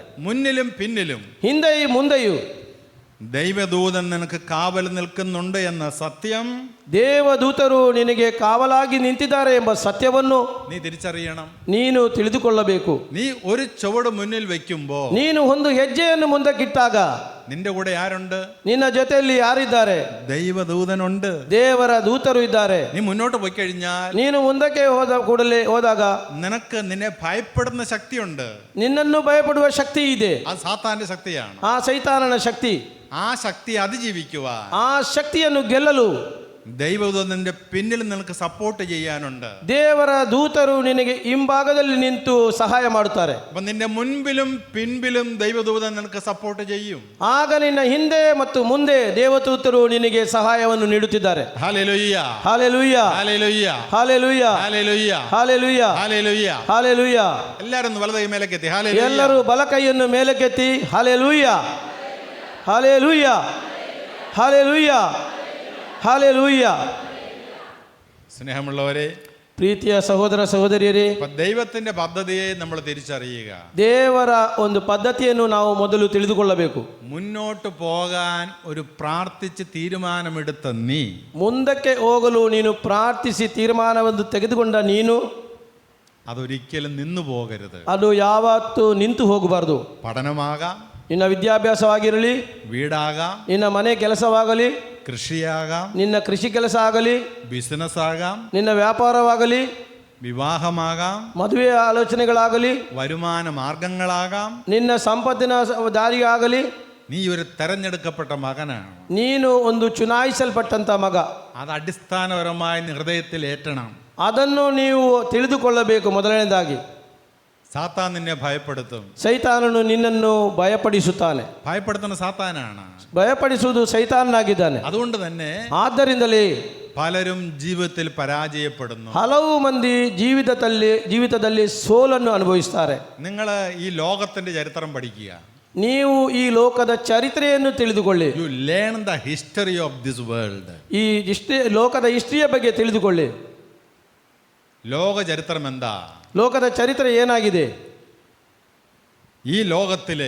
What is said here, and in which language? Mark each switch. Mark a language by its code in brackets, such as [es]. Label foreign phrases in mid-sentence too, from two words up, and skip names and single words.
[ml] മുന്നിലും പിന്നിലും [kn] ಹಿಂದೆಯೂ ಮುಂದೆಯೂ [ml] ദൈവദൂതൻ നിനക്ക് കാവൽ നിൽക്കുന്നുണ്ട് എന്ന സത്യം, [kn] ದೇವದೂತರು ನಿನಗೆ ಕಾವಲಾಗಿ ನಿಂತಿದ್ದಾರೆ ಎಂಬ ಸತ್ಯವನ್ನು [ml] നീ തിരിച്ചറിയണം. [kn] ನೀನು ತಿಳಿದುಕೊಳ್ಳಬೇಕು. [ml] നീ ഒരു ചുവട് മുന്നിൽ വെക്കുമ്പോ, [kn] ನೀನು ಒಂದು ಹೆಜ್ಜೆಯನ್ನು ಮುಂದಕ್ಕಿಟ್ಟಾಗ [ml] നിന്റെ കൂടെ ആരുണ്ട്? [kn] ನಿನ್ನ ಜೊತೆಯಲ್ಲಿ ಯಾರಿದ್ದಾರೆ? [ml] ദൈവദൂതനുണ്ട്. [kn] ದೇವರ ದೂತರು ಇದ್ದಾರೆ. [ml] നീ മുന്നോട്ട് പോയി കഴിഞ്ഞാൽ, [kn] ನೀನು ಮುಂದಕ್ಕೆ ಹೋದಾಗ [ml] നിനക്ക് നിന്നെ ഭയപ്പെടുന്ന ശക്തിയുണ്ട്. [kn] ನಿನ್ನನ್ನು ಭಯಪಡುವ ಶಕ್ತಿ ಇದೆ. [ml] അത് സാത്താന്റെ ശക്തിയാണ്. [kn] ಆ ಸೈತಾನನ ಶಕ್ತಿ. [ml] ആ ശക്തി അതിജീവിക്കുവാൻ [kn] ಆ ಶಕ್ತಿಯನ್ನು ಗೆಲ್ಲಲು [ml] ദൈവദൂതന്റെ പിന്നിൽ നിനക്ക് സപ്പോർട്ട് ചെയ്യാനുണ്ട്. [kn] ದೇವರ ದೂತರು ನಿನಗೆ ಹಿಂಭಾಗದಲ್ಲಿ ನಿಂತು ಸಹಾಯ ಮಾಡುತ್ತಾರೆ. [ml] അപ്പൊ നിന്റെ മുൻപിലും പിൻപിലും ദൈവദൂതൻ നിനക്ക് സപ്പോർട്ട് ചെയ്യും. [kn] ಆಗ ನಿನ್ನ ಹಿಂದೆ ಮತ್ತು ಮುಂದೆ ದೇವದೂತರು ನಿನಗೆ ಸಹಾಯವನ್ನು ನೀಡುತ್ತಿದ್ದಾರೆ. [ml] ഹല്ലേലൂയ, [kn] ಹಾಲೆಲೂಯ, [ml] ഹല്ലേലൂയ, [kn] ಹಾಲೆಲೂಯ, [ml] ഹല്ലേലൂയ, [kn] ಹಾಲೆಲೂಯ, [ml] ഹല്ലേലൂയ. [kn] ಹಾಲೆಲೂಯ. [ml] എല്ലാരും ഒന്ന് വലത് കൈ മേലേക്കെത്തി. ഹല്ലേലൂയ. [kn] ಎಲ್ಲರೂ ಬಲ ಕೈಯನ್ನು ಮೇಲಕ್ಕೆತ್ತಿ ಹಾಲೆಲೂಯ, ಹಾಲೆಲೂಯ, ಹಾಲೆಲೂಯ, ಹಾಲೆಲೂಯ. [ml] സ്നേഹമുള്ളവരെ, [kn] ಪ್ರೀತಿಯ ಸಹೋದರ ಸಹೋದರಿಯರೇ, [ml] ദൈവത്തിന്റെ പദ്ധതിയെ നമ്മൾ തിരിച്ചറിയുക. [kn] ದೇವರ ಒಂದು ಪದ್ಧತಿಯನ್ನು ನಾವು ಮೊದಲು ತಿಳಿದುಕೊಳ್ಳಬೇಕು. [ml] മുന്നോട്ട് പോകാൻ ഒരു പ്രാർത്ഥിച്ച് തീരുമാനമെടുത്ത നീ, [kn] ಮುಂದಕ್ಕೆ ಹೋಗಲು ನೀನು ಪ್ರಾರ್ಥಿಸಿ ತೀರ್ಮಾನವನ್ನು ತೆಗೆದುಕೊಂಡ ನೀನು, [ml] അതൊരിക്കലും നിന്നു പോകരുത്. [kn] ಅದು ಯಾವತ್ತೂ ನಿಂತು ಹೋಗಬಾರದು. [ml] പഠനമാകാം, [kn] ನಿನ್ನ ವಿದ್ಯಾಭ್ಯಾಸವಾಗಿರಲಿ, [ml] വീടാകാം, [kn] ನಿನ್ನ ಮನೆ ಕೆಲಸವಾಗಲಿ, [ml] കൃഷിയാകാം, [kn] ನಿನ್ನ ಕೃಷಿ ಕೆಲಸ ಆಗಲಿ, [ml] ബിസിനസ് ആകാം, [kn] ನಿನ್ನ ವ್ಯಾಪಾರವಾಗಲಿ, [ml] വിവാഹമാകാം, [kn] ಮದುವೆಯ ಆಲೋಚನೆಗಳಾಗಲಿ, [ml] വരുമാന മാർഗങ്ങളാകാം. [kn] ನಿನ್ನ ಸಂಪತ್ತಿನ ದಾರಿಯಾಗಲಿ, [ml] നീ ഒരു തെരഞ്ഞെടുക്കപ്പെട്ട മകനാണ്. [kn] ನೀನು ಒಂದು ಚುನಾಯಿಸಲ್ಪಟ್ಟಂತ ಮಗ. [ml] അത് അടിസ്ഥാനപരമായി ഹൃദയത്തിൽ ഏറ്റണം. [kn] ಅದನ್ನು ನೀವು ತಿಳಿದುಕೊಳ್ಳಬೇಕು. ಮೊದಲನೇದಾಗಿ [ml] സാത്താൻ നിന്നെ ഭയപ്പെടുത്തും. [kn] ಸೈತಾನನು ನಿನ್ನನ್ನು ಭಯಪಡಿಸುತ್ತಾನೆ. [ml] ഭയപ്പെടുത്തുന്ന സാത്താനാണ്. [kn] ಭಯಪಡಿಸುವುದು ಸೈತಾನನಾಗಿದ್ದಾನೆ. [ml] അതുകൊണ്ട് തന്നെ [kn] ಆದ್ದರಿಂದಲೇ [ml] പലരും ജീവിതത്തിൽ പരാജയപ്പെടുന്നു. [kn] ಹಲವು ಮಂದಿ ಜೀವಿತದಲ್ಲಿ ಸೋಲನ್ನು ಅನುಭವಿಸ್ತಾರೆ. [ml] നിങ്ങൾ ഈ ലോകത്തിന്റെ ചരിത്രം പഠിക്കുക. [kn] ನೀವು ಈ ಲೋಕದ ಚರಿತ್ರೆಯನ್ನು ತಿಳಿದುಕೊಳ್ಳಿ. [en] You learn the history of this world. [kn] ಈ ಲೋಕದ ಹಿಸ್ಟ್ರಿಯ ಬಗ್ಗೆ ತಿಳಿದುಕೊಳ್ಳಿ. [ml] ലോക ചരിത്രം എന്താ? [kn] ಲೋಕದ ಚರಿತ್ರೆ ಏನಾಗಿದೆ? [ml] ഈ ലോകത്തിലെ